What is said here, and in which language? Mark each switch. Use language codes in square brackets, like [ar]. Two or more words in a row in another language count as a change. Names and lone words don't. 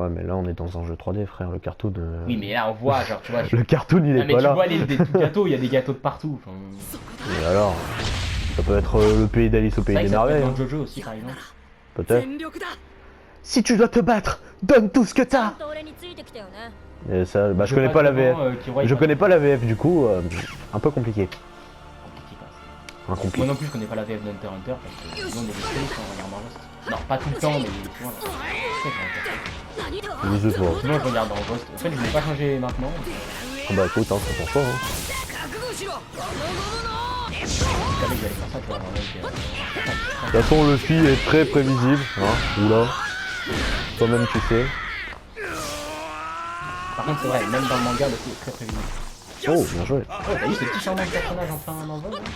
[fr] Ouais, mais là, on est dans un jeu 3D, frère. Le cartoon... Oui, mais là, on voit, genre, tu vois... Le cartoon, il Ah, est mais pas tu là. vois l'île des tout gâteaux, il y a des gâteaux de partout. Enfin... Et alors, ça peut être le pays d'Alice au C'est pays vrai des que ça peut être merveilles. dans Hein. Jojo aussi, par exemple. Peut-être. [ja] 全力だ [fr] Si tu dois te battre, donne tout ce que t'as. [ja] と俺についてきたよね [fr] Et ça, bah, je connais pas la VF. Je connais pas la VF, du coup, un peu compliqué. Un Moi compliqué. non plus, je connais pas la VF d'Hunter x Hunter parce que nous on est des spécialistes en regardant Ghost. Non, pas tout le temps, mais souvent là. Je sais pas. Sinon, je regarde dans Ghost. En fait, je l'ai pas changé maintenant. Ah bah écoute, hein, c'est pour toi. Hein. [ja] 覚悟しろ [fr] Je savais que j'allais faire ça, tu vois, De toute façon, Luffy est très prévisible. Hein. Oula. Toi-même, tu sais. Par contre, c'est vrai, même dans le manga, le coup est très prévisible. Oh, bien joué. Oh, t'as vu ce petit changement de personnage en plein envol là?